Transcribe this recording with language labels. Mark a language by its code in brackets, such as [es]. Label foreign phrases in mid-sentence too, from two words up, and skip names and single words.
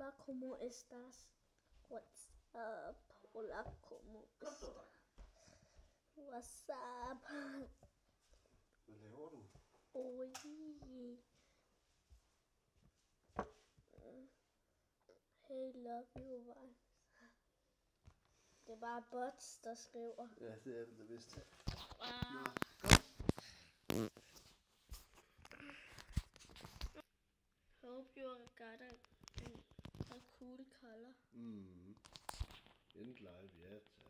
[es] ¿Cómo estás? [en] What's up? [es] Hola, ¿cómo estás? [en] What's up? [da] Hvad laver du? [en] Oi. Hey, love you, vibes. [da] Det er bare bots, der skriver. Ja, det er det vist. [en] Wow. Hope you got a cool color. End live, ja.